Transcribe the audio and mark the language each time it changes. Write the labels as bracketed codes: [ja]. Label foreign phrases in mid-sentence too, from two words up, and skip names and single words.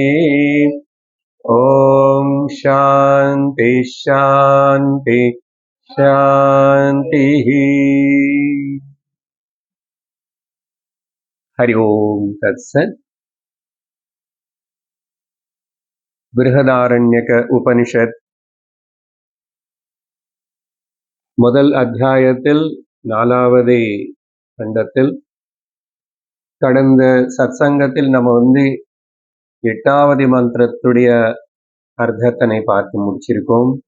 [sa] ॐ शान्ति शान्ति शान्तिः। हरि ओम तत्सत्। [ta] बृहदारण्यक उपनिषत् முதல் அத்தியாயத்தில் நாலாவது கண்டத்தில் கடந்த சத்சங்கத்தில் நம்ம எட்டாவது மந்திரத்துடைய அர்த்தத்தினை பார்த்து முடிச்சிருக்கோம்.